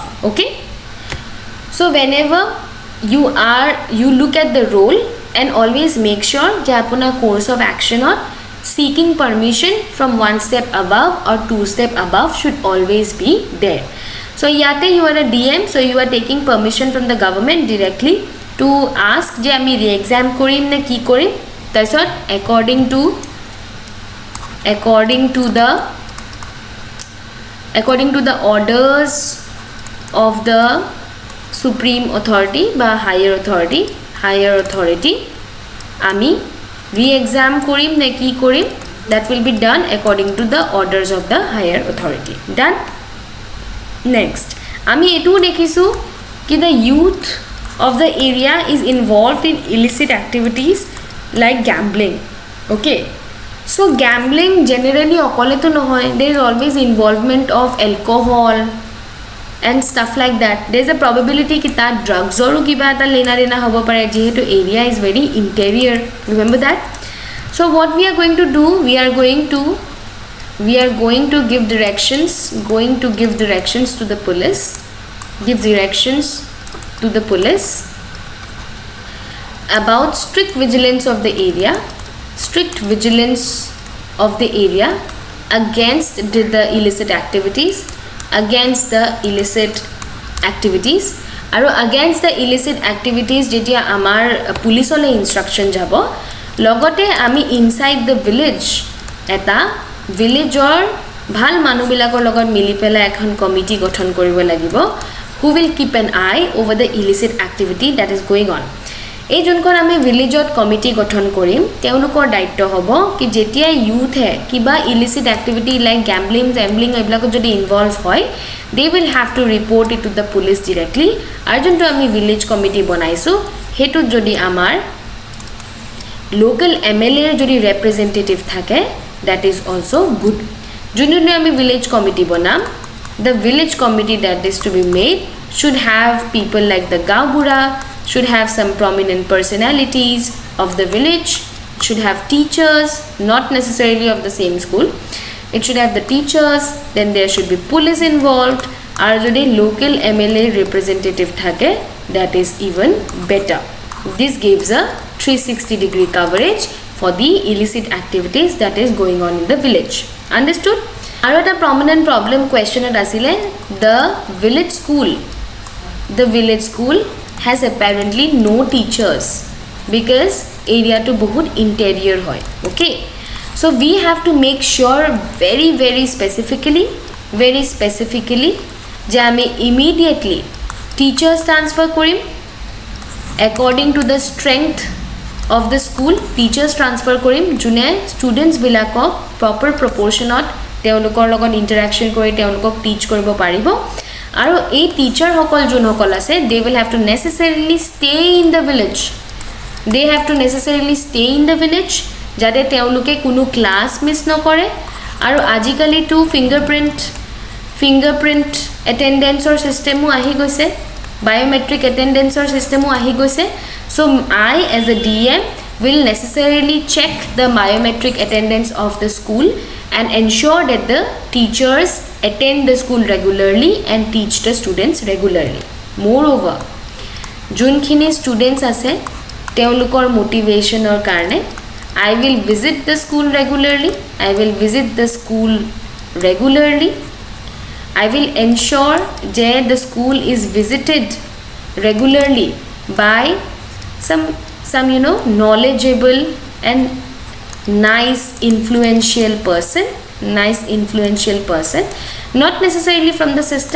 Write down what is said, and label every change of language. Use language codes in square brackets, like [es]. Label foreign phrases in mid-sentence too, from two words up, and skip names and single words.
[en] Okay, so whenever you look at the role and always make sure that apuna course of action or seeking permission from one step above or two step above should always be there. So yate you are a DM so you are taking permission from the government directly to ask [as] যে আমি ৰি-এক্সাম কৰিম নে কি কৰিম তাত [en] according to the orders of the supreme authority বা higher authority [as] আমি ৰি-এক্সাম কৰিম নে কি কৰিম [en] that will be done according to the orders of the higher authority. Done. Next [as] আমি এটা দেখিছোঁ কি [en] the youth of the area is involved in illicit activities like gambling. Okay, so gambling generally [as] অকলে তো নহয় [en] there is always involvement of alcohol and stuff like that there is a probability [as] কি তাত drugs আৰু কিবা তাত লেনা দেনা হ'ব পাৰে যিহেতু [en] area is very interior remember that. So what we are going to do we are going to we are going to give directions to the police, about strict vigilance of the area against the illicit activities, [as] আৰু [en] against the illicit activities [as] যেতিয়া আমাৰ পুলিচলে ইনষ্ট্ৰাকচন যাব, লগতে আমি [en] inside the village [as] এটা ভিলেজৰ ভাল মানুহবিলাকৰ লগত মিলি পেলাই এখন কমিটি গঠন কৰিব লাগিব, [en] who will keep an eye over the illicit activity that is going on. [as] এই যোনখন আমি ভিলেজত কমিটি গঠন কৰিম, তেওঁলোকৰ দায়িত্ব হ'ব কি যেতিয়া ইউথে কিবা [en] illicit activity like gambling [as] এইবিলাকত যদি ইনভলভ হয়, [en] they will have to report it to the police directly. [as] আৰু যোনটো আমি [en] village committee [as] বনাইছো হেতু যদি আমাৰ [en] local MLA [as] এর যদি রিপ্রেজেন্টেটিভ থাকে, [en] that is also good. [as] যোনটো আমি [en] village committee [as] বনাম, [en] the village committee that is to be made should have people like the Gaubura, should have some prominent personalities of the village, should have teachers, not necessarily of the same school. It should have the teachers, then there should be police involved, [as] আর যদি [en] local MLA representative থাকে, that is even better. This gives a 360-degree coverage for the illicit activities that is going on in the village. Understood? [as] আৰু এটা [en] prominent problem question asile, the village school has apparently no teachers because area [as] তো বহুত [en] interior hoy. Okay, so we have to make sure very specifically [as] যে আমি [en] immediately teachers transfer korim according to the strength of the school. Teachers transfer [as] কৰিম যোন students bilakok [en] proper proportionot [as] তেওঁলোকৰ লগত ইন্টাৰেকশন কৰি তেওঁলোকক টিচ কৰিব পাৰিব। আৰু এই টিচাৰ সকল যোনসকল আছে, [en] they will have to necessarily stay in the village, [as] যাতে তেওঁলোকে কোনো ক্লাছ মিস নকৰে। আৰু আজিকালি তো [en] fingerprint attendance system [as] আহি গৈছে, [en] biometric attendance system [as] আহি গৈছে। [en] So I as a DM will necessarily check the biometric attendance of the school and ensure that the teachers attend the school regularly and teach the students regularly. Moreover, [as] junkhini students ase teolukor motivation or karne [en] I will visit the school regularly. I will ensure that the school is visited regularly by some knowledgeable and nice influential person, not necessarily from the system.